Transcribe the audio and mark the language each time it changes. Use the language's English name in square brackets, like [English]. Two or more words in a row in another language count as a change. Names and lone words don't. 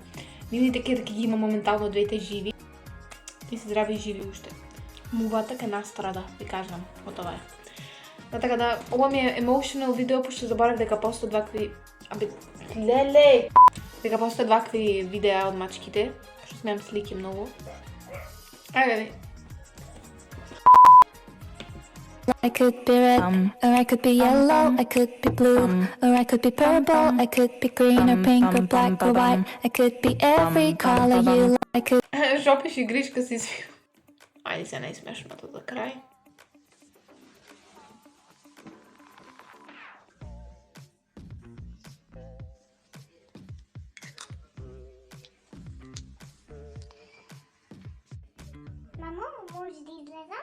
[Macedonian] Нивните керки ги има моментално двете живи и се здрави и живи уште. Мувата ке настрада, ви кажам, од ова е. Така да, ова ми е emotional видео, пошто заборав дека постојат вакви... Леле! Дека постојат вакви видеа од мачките, пошто смеам слики многу. Ајде ви. [English] I could be red, or I could be yellow, I could be blue, or I could be purple, I could be green or pink or black or white, I could be every color you like, I could... [Macedonian] Жопиш и гришка си свил. Ајде се најсмешното за крај. Мамо, може да излезам?